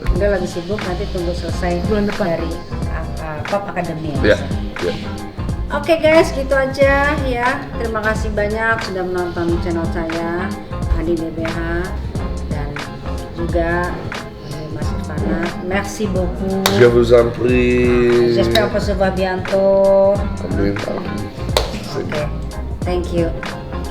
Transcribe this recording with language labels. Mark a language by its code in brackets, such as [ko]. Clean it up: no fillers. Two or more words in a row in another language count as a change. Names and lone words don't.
[id] udah lagi sibuk, nanti tunggu selesai Bulan depan. dari Pop Academy Ya, ya. Oke guys, gitu aja ya. Terima kasih banyak sudah menonton channel saya Adi DBH dan juga Mas Irfanat. [fr] Merci beaucoup. Je vous en prie. J'espère que ça va bientôt. [id] Amin. Oke, [en] thank you.